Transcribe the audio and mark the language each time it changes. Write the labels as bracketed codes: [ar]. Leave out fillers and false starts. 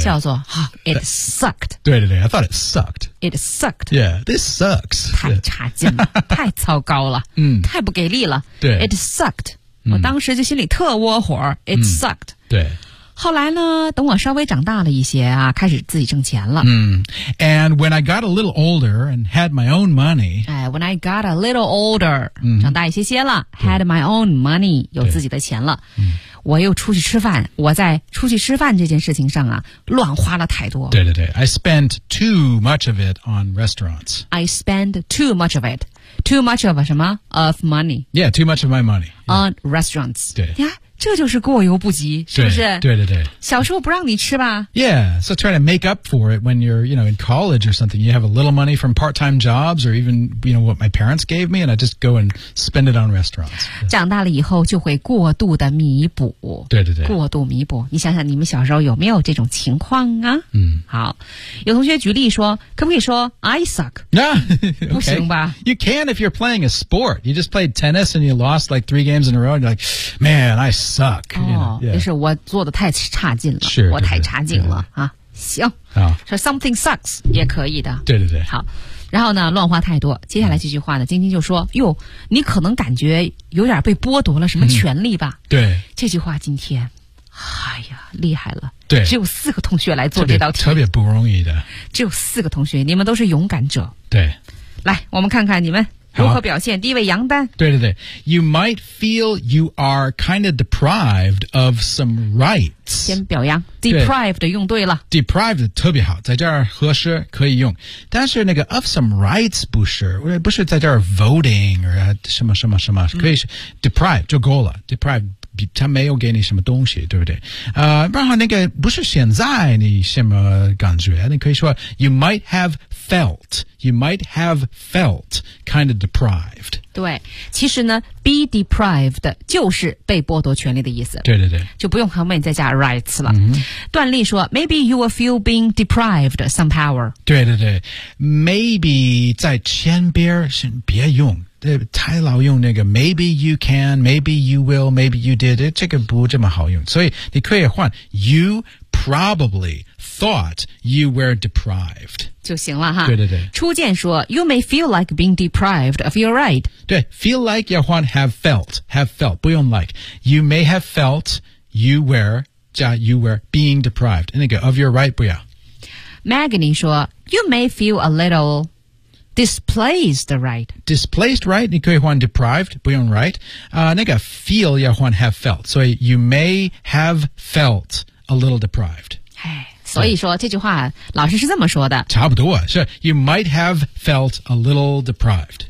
[zh] 叫做哈、 [en] it sucked， [zh] 对对对， [en] I thought it sucked， it sucked， yeah， this sucks， [zh] 太差劲了，太糟糕了，嗯，太不给力了，对， [en] it sucked， [zh] 我当时就心里特窝火， it sucked，对，后来呢等我稍微长大了一些啊，开始自己挣钱了， [en] 嗯， and when I got a little older and had my own money， [zh] 哎， [en] when I got a little older， [zh] 长大一些些了， [en] had my own money， [zh] 有自己的钱了，我又出去吃饭，我在出去吃饭这件事情上啊乱花了太多，对对对， [en] I spent too much of it on restaurants， I spent too much of it， too much of [zh] 什么 [en] of money， yeah， too much of my money、 yeah. on restaurants， [zh] 对 [en] 呀、yeah? [zh] 这就是过犹不及，是不是？对对对。小时候不让你吃吧 [en] ？Yeah, so try to make up for it when you're, you know, in college or something. You have a little money from part-time jobs or even, you know, what my parents gave me, and I just go and spend it on restaurants. [zh] 长大了以后就会过度的弥补。对对对。过度弥补，你想想你们小时候有没有这种情况啊？嗯。好，有同学举例说，可不可以说 [en] I suck？那、yeah, okay. [zh] 不行吧 [en] ？You can if you're playing a sport. You just played tennis and you lost like 3 games in a row. And you're like, man, I. Suck, you know, yeah. [zh] 就是我做的太差劲了，是我太差劲了啊！行，好，说 [en] something sucks [zh] 也可以的，对对对，好。然后呢，乱花太多。接下来这句话呢，晶晶就说：“哟，你可能感觉有点被剥夺了什么权利吧？” 对，这句话今天，哎呀，厉害了！对，只有四个同学来做这道题，特别不容易的。只有四个同学，你们都是勇敢者。对，来，我们看看你们。如何表现？第一位杨丹。对对对 [en] ，You might feel you are kind of deprived of some rights。 [zh] 先表扬 ，deprived 用对了，deprived 特别好，在这儿合适可以用。但是那个 [en] of some rights [zh] 不是，不是在这儿 voting 或者什么什么什么，可以是 deprived 就够了 ，deprived。他没有给你什么东西，对不对？然后那个不是现在你什么感觉？ [en] 你可以说 you might have felt, you might have felt kind of deprived。 [zh] 对，其实呢 ， [en] be deprived [zh] 就是被剥夺权利的意思。对对对，就不用后面再加 rights 了。嗯、段丽说 [en] ，maybe you will feel being deprived some power。 [zh] 对对对 ，maybe 在前边先别用。太老用那个 [en] maybe you can, maybe you will, maybe you did, [zh] 这个不这么好用。所以你可以换 [en] you probably thought you were deprived. [zh] 就行了哈。对对对。初见说 [en] you may feel like being deprived of your right. [zh] 对 [en] feel like [zh] 要换 [en] have felt, [zh] 不用 like. [en] You may have felt you were, [zh] 加 [en] you were being deprived. [zh] 那个 of your right 不要。 [en] Magni [zh] 说 [en] you may feel a little... displaced right. [zh] Displaced right, 你可以换 deprived, 不用 right.、那个 feel 要换 [en] have felt. [zh] 所以 [en] you may have felt a little deprived. [zh] 所以说这句话老师是这么说的。差不多是 [en] you might have felt a little deprived.